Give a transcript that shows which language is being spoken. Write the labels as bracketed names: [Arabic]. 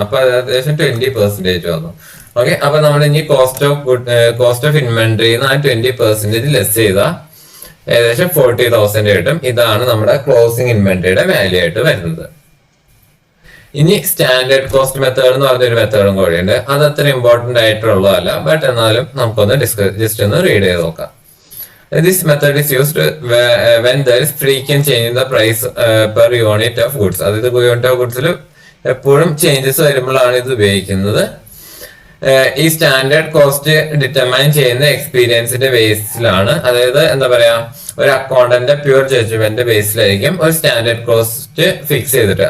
[Malayalam] അപ്പൊ ഏകദേശം 20% വന്നു. ഓക്കെ, അപ്പൊ നമ്മൾ ഇനി കോസ്റ്റ് ഓഫ് ഇൻവെന്ററി ആ 20% ലെസ് ചെയ്താൽ ഏകദേശം 40,000 കിട്ടും. ഇതാണ് നമ്മുടെ ക്ലോസിംഗ് ഇൻവെന്ററിയുടെ വാല്യൂ ആയിട്ട് വരുന്നത്. ഇനി സ്റ്റാൻഡേർഡ് കോസ്റ്റ് മെത്തേഡ് എന്ന് പറഞ്ഞൊരു മെത്തേഡും കൂടിയുണ്ട്. അത് അത്ര ഇമ്പോർട്ടന്റ് ആയിട്ടുള്ളതല്ല, ബട്ട് എന്നാലും നമുക്കൊന്ന് ജസ്റ്റ് ഒന്ന് റീഡ് ചെയ്ത് നോക്കാം. [English] This method is used when there is frequent change in the price per unit of goods. [Malayalam] അതായത് യൂണിറ്റ് ഓഫ് ഗുഡ്സിൽ എപ്പോഴും ചേഞ്ചസ് വരുമ്പോഴാണ് ഇത് ഉപയോഗിക്കുന്നത്. ഈ സ്റ്റാൻഡേർഡ് കോസ്റ്റ് ഡിറ്റർമൈൻ ചെയ്യുന്ന എക്സ്പീരിയൻസിന്റെ ബേസിലാണ്. അതായത് എന്താ പറയാ ഒരു അക്കൗണ്ടന്റ് പ്യൂർ ജഡ്ജ്മെന്റ് ബേസിലായിരിക്കും ഒരു സ്റ്റാൻഡേർഡ് കോസ്റ്റ് ഫിക്സ് ചെയ്തിട്ട്.